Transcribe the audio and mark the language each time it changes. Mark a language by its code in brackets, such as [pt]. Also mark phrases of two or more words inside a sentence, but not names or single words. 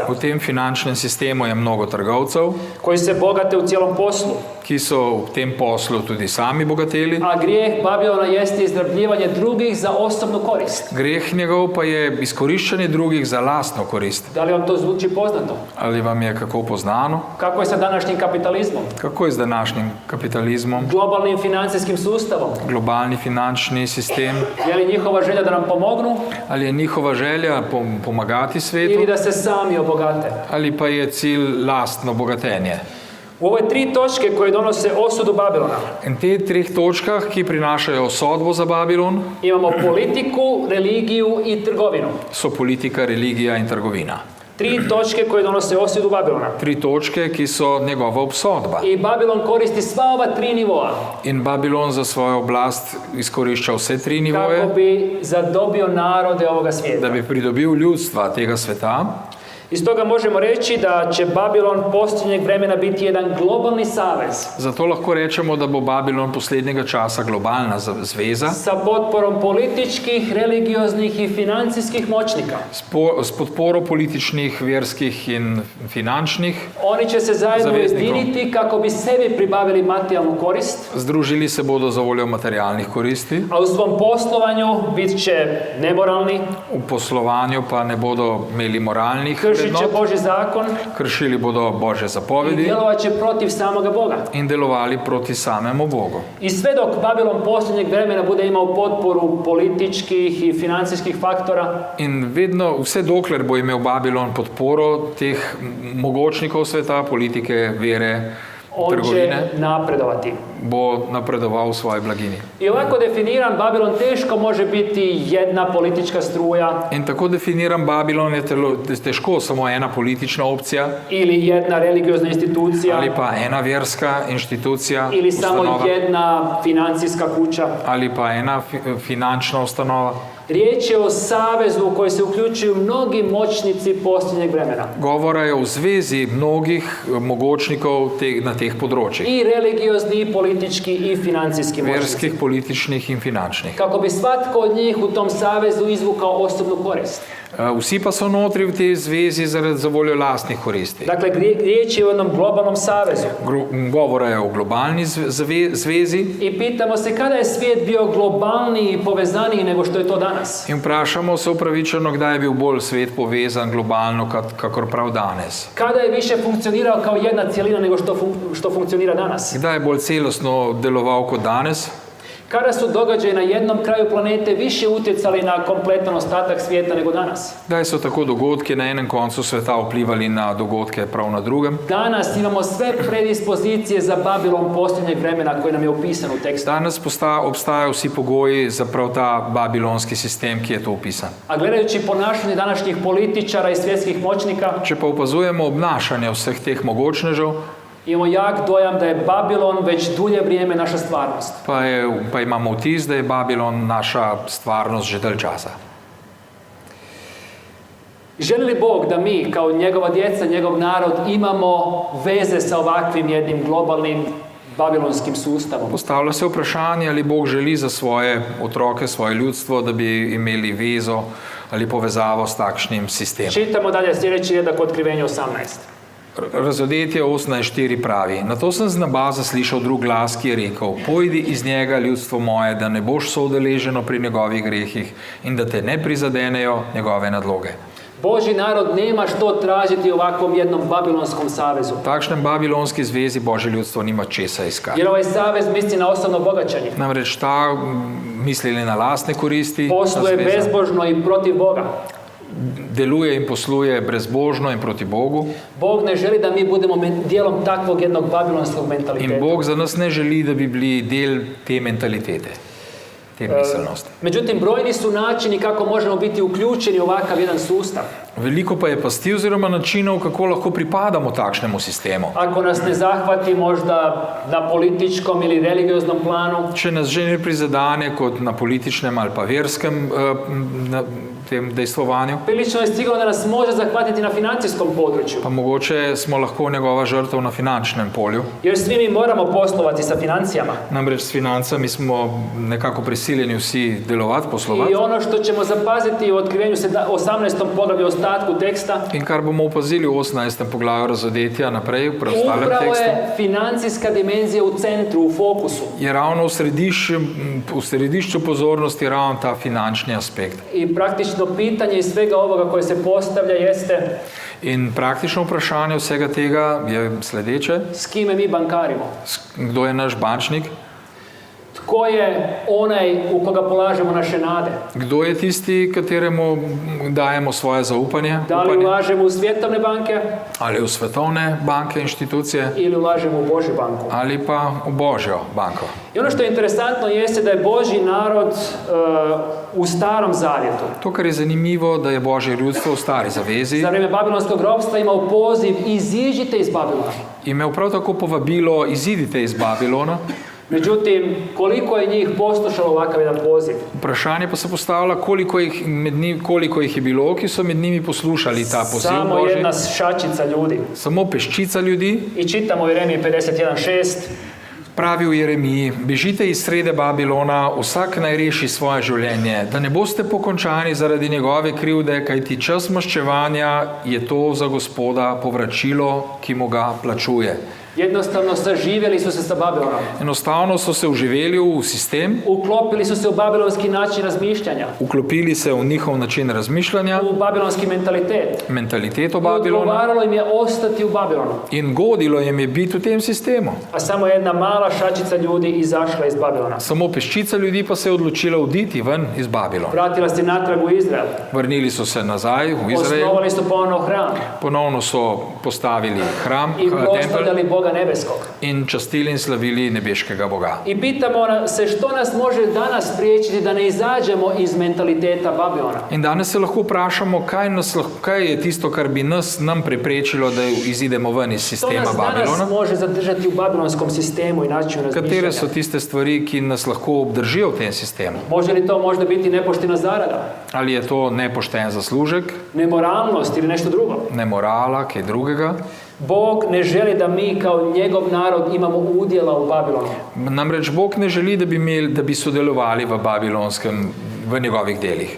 [sl] V tem finančnem sistemu je mnogo trgovcev, [hr] koji se bogate u cijelom poslu. [sl] ki so v tem poslu tudi sami bogateli. [hr] A grijeh Babilona jeste izrabljivanje drugih za osobnu korist. [sl] Greh njegov pa je izkoriščanje drugih za lastno korist. [hr] Da li vam to zvuči poznato? [sl] Ali vam je kako poznano? [hr] Kako je sa današnjim kapitalizmom? [sl] Kako je z današnjim kapitalizmom? [hr] Globalnim financijskim sustavom? [sl] Globalni finančni sistem? [hr] Je li njihova želja da nam pomognu [sl] Ali je njihova želja pomagati svetu? [hr] ili da se sami obogate? [sl] Ali pa je cilj lastno bogatenje? [hr] U ove 3 točke koje donose osudu Babilona [sl] In te 3 točkah, ki prinašajo sodbo za Babilon, [hr] imamo politiku, religiju i trgovinu. [sl] so politika, religija in trgovina. [hr] 3 točke koje donose osudu Babilona. [sl] 3 točke, ki so njegova obsodba. [hr] I Babilon koristi sva ova 3 nivoa [sl] In Babilon za svojo oblast izkorišča vse 3 nivoje, [hr] kako bi zadobio narode ovoga [sl] da [hr] svijeta. [sl] bi pridobil ljudstva tega sveta. [hr] Iz toga možemo reći da će Babilon posljednjeg vremena biti jedan globalni savez [sl] Zato lahko rečemo, da bo Babilon poslednjega časa globalna zveza [hr] sa potporom političkih, religioznih i financijskih moćnika. [sl] s podporo političnih, verskih in finančnih. [hr] Oni će se zajedno [sl] Zaveznikom. [hr] ujediniti kako bi sebi pribavili materijalnu korist, [sl] Združili se bodo za voljo materialnih koristi, [hr] a u svom poslovanju bit će nemoralni, [sl] v poslovanju pa ne bodo imeli moralnih [hr] kršit će [sl] vrednot, [hr] Božji zakon [sl] kršili bodo Božje [hr] i [sl] zapovedi [hr] djelovat će protiv samoga Boga. [sl] in delovali proti samemu Bogu. [hr] I sve dok Babilon posljednjeg vremena bude imao potporu političkih i financijskih faktora, [sl] In vedno, vse dokler bo imel Babilon podporo teh mogočnikov sveta, politike, vere, [hr] on će [sl] trgovine, [hr] napredovati. [sl] bo napredoval v svoji blagini. [hr] I ovako definiran, Babilon teško može biti jedna politička struja [sl] In tako definiran Babilon je težko samo ena politična opcija [hr] ili jedna religiozna institucija [sl] ali pa ena verska inštitucija, [hr] ili samo [sl] ustanova, [hr] jedna financijska kuća. [sl] ali pa ena finančna ustanova. [hr] Riječ je o savezu u koji se uključuju mnogi moćnici posljednjeg vremena. [sl] Govora je o zvezi mnogih mogočnikov na teh področjih. [hr] I religiozni, i politički, i financijski moćnici. [sl] Verskih, političnih in finančnih. [hr] Kako bi svatko od njih u tom savezu izvukao osobnu korist. [sl] Vsi pa so notri v tej zvezi za voljo lastnih koristi. [hr] Dakle, riječ je o jednom globalnom savezu. [sl] Govora je o globalni zvezi [hr] I pitamo se kada je svijet bio globalniji i povezaniji nego što je to danas. [sl] in vprašamo se upravičeno, kdaj je bil bolj svet povezan globalno, kakor prav danes. [hr] Kada je više funkcionirao kao jedna cjelina nego što funkcionira danas. [sl] Kdaj je bolj celostno deloval kot danes? [hr] Kada su događaji na jednom kraju planete više utjecali na kompletan ostatak svijeta nego danas. [sl] Kdaj so tako dogodki na enem koncu sveta vplivali na dogodke prav na drugem? [hr] Danas imamo sve predispozicije za Babilon posljednjeg vremena koji nam je opisan u tekstu. [sl] Danes obstajajo vsi pogoji za prav ta babilonski sistem, ki je to opisan. [hr] A gledajući ponašanje današnjih političara i svjetskih moćnika, [sl] Če pa opazujemo obnašanje vseh teh mogočnežev, [hr] imamo jak dojam da je Babilon već dulje vrijeme naša stvarnost. [sl] pa imamo vtis, da je Babilon naša stvarnost že dalj časa. [hr] Želi li Bog da mi, kao njegova djeca, njegov narod, imamo veze sa ovakvim jednim globalnim babilonskim sustavom? [sl] Postavlja se vprašanje, ali Bog želi za svoje otroke, svoje ljudstvo, da bi imeli vezo ali povezavo s takšnim sistemom. [hr] Čitamo dalje sljedeći redak Otkrivenje 18. [sl] Razodetje 18.4 pravi: Nato sem z neba zaslišal drug glas, ki je rekel: Pojdi iz njega, ljudstvo moje, da ne boš soudeleženo pri njegovih grehih in da te ne prizadenejo njegove nadloge. [hr] Božji narod nema što tražiti u ovakvom jednom babilonskom savezu. [sl] V takšnem babilonski zvezi Božje ljudstvo nima česa iskati. [hr] Jer ovaj savez misli na osobno bogaćenje. [sl] Namreč ta mislili na lastne koristi, [hr] Posluje [sl] ta zveza [hr] bezbožno i protiv Boga. [sl] deluje in posluje brezbožno in proti Bogu. [hr] Bog ne želi da mi budemo dijelom takvog jednog babilonskog [sl] In [hr] mentaliteta. [sl] Bog za nas ne želi, da bi bili del te mentalitete, te miselnosti. [hr] Međutim, brojni su načini kako možemo biti uključeni u ovakav jedan sustav. [sl] Veliko pa je pasti oziroma načinov, kako lahko pripadamo takšnemu sistemu. [hr] Ako nas ne zahvati možda na političkom ili religioznom planu, [sl] Če nas že ne prizadane kot na političnem ali pa verskem na tem dejstvovanju, [hr] prilično je sigurno da nas može zahvatiti na financijskom području. [sl] pa mogoče smo lahko njegova žrtev na finančnem polju. [hr] Jer svi mi moramo poslovati sa financijama. [sl] Namreč s financami smo nekako prisiljeni vsi delovati, poslovati. [hr] I ono što ćemo zapaziti u otkrivenju 18. poglavlju ostatku teksta, [sl] In kar bomo opazili v 18. poglavju Razodetja naprej, v preostalem [hr] upravo [sl] tekstu, [hr] je financijska dimenzija u centru, u fokusu. [sl] je ravno v središču pozornosti ravno ta finančni aspekt. [hr] I praktično pitanje iz svega ovoga koje se postavlja jeste [sl] In praktično vprašanje vsega tega je sledeče: [hr] s kime mi bankarimo? [sl] kdo je naš bančnik? [hr] Tko je onaj u koga polažemo naše nade? [sl] Kdo je tisti, kateremu dajemo svoje zaupanje? [hr] Da li ulažemo u svjetovne banke [sl] Ali v svetovne banke, inštitucije, [hr] ili ulažemo u Božju banku? [sl] ali pa v Božjo banko. [hr] I ono što je interesantno jeste da je Božji narod u Starom Zavjetu [sl] To, kar je zanimivo, da je Božje ljudstvo v stari zavezi [hr] za vrijeme Babilonskog ropstva imao poziv iziđite iz Babilona. [sl] imel prav tako povabilo izidite iz Babilona. [hr] Međutim, koliko je njih poslušalo ovakav jedan poziv? [sl] Vprašanje pa se postavlja, koliko ih je bilo, ki so med njimi poslušali ta poziv [hr] Samo [sl] Božji. [hr] jedna šačica ljudi. [sl] Samo peščica ljudi. [hr] I čitamo u Jeremiji 51.6. [sl] Pravi v Jeremiji, bežite iz srede Babilona, vsak naj reši svoje življenje, da ne boste pokončani zaradi njegove krivde, kajti čas maščevanja je to za Gospoda povračilo, ki mu ga plačuje. [hr] Jednostavno saživjeli su se sa Babilonom. [sl] Enostavno so se uživeli v sistem, [hr] Uklopili su se u babilonski način razmišljanja, [sl] vklopili se v njihov način razmišljanja, [hr] u babilonski mentalitet. [sl] mentaliteto [hr] I [sl] Babilona [hr] odgovaralo im je ostati u Babilonu. [sl] in godilo jim je biti v tem sistemu. [hr] A samo jedna mala šačica ljudi izašla iz Babilona. [sl] Samo peščica ljudi pa se je odločila oditi ven iz Babilona. [hr] Vratila se natrag u Izrael. [sl] Vrnili so se nazaj v Izrael, [hr] Osnovali su ponovno hram [sl] ponovno so postavili hram, [hr] i [sl] tempelj [hr] proslavljali Boga nebeskog. [sl] in častili in slavili nebeškega Boga. [hr] I pitamo se što nas može danas spriječiti da ne izađemo iz mentaliteta Babilona. [sl] In danes se lahko vprašamo, kaj je tisto, kar bi nam preprečilo, da izidemo ven iz [hr] Što [sl] sistema [hr] nas danas [sl] Babilona. [hr] može zadržati u babilonskom sistemu i načinu [sl] Katere [hr] razmišljanja? [sl] so tiste stvari, ki nas lahko obdržijo v tem sistemu? [hr] Može li to možda biti nepoštena zarada, [sl] Ali je to nepošten zaslužek, [hr] nemoralnost ili nešto drugo? [sl] nemorala, kaj drugega? [hr] Bog ne želi da mi kao njegov narod imamo udjela u Babilonu. [sl] Namreč Bog ne želi, da bi sodelovali v njegovih delih.